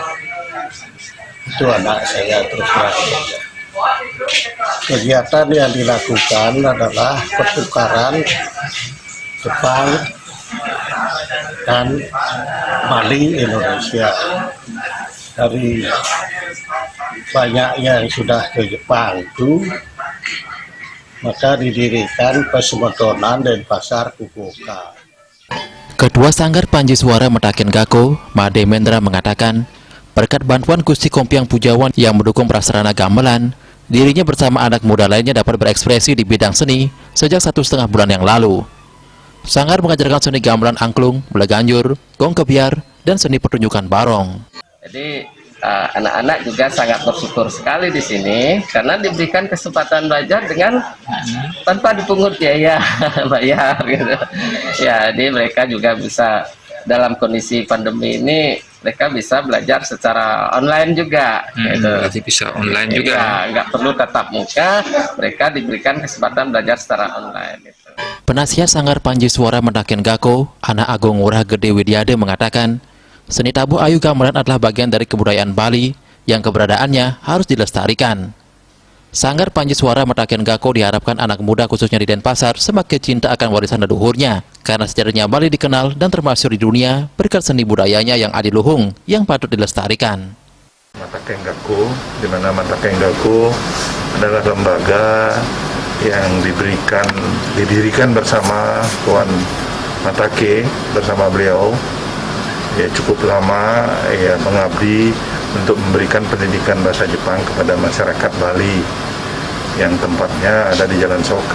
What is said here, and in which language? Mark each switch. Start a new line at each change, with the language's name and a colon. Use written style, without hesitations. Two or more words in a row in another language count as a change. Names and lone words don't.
Indonesian: Itu anak saya terus belajar. Kegiatan yang dilakukan adalah pertukaran Jepang dan Bali Indonesia. Dari banyak yang sudah ke Jepang itu, maka didirikan Pasemotonan Denpasar Fukuoka. Ketua Sanggar Panji Suara Mataken Gako, Made Mendra mengatakan, berkat bantuan Gusti Kompiang Pujawan yang mendukung prasarana gamelan, dirinya bersama anak muda lainnya dapat berekspresi di bidang seni sejak 1,5 bulan yang lalu. Sanggar mengajarkan seni gamelan angklung, belaganjur, gong kebiar, dan seni pertunjukan barong. Jadi anak-anak juga sangat bersyukur sekali di sini karena diberikan kesempatan belajar dengan tanpa dipungut biaya bayar gitu. Ya, jadi mereka juga bisa dalam kondisi pandemi ini mereka bisa belajar secara online juga. Gitu. Berarti bisa online juga. Ya, nggak perlu tatap muka, mereka diberikan kesempatan belajar secara online. Gitu. Penasihat Sanggar Panji Suara Mataken Gako, Anak Agung Ngurah Gede Widyade mengatakan, seni tabuh ayu gamelan adalah bagian dari kebudayaan Bali yang keberadaannya harus dilestarikan. Sanggar Panji Suara Mataken Gako diharapkan anak muda khususnya di Denpasar semakin cinta akan warisan leluhurnya karena sejarahnya Bali dikenal dan termasyhur di dunia berkat seni budayanya yang adiluhung yang patut dilestarikan. Mataken Gako, di mana Mataken Gako adalah lembaga yang didirikan bersama Tuan Matake bersama beliau. Ya, cukup lama ya mengabdi untuk memberikan pendidikan bahasa Jepang kepada masyarakat Bali yang tempatnya ada di Jalan Soka.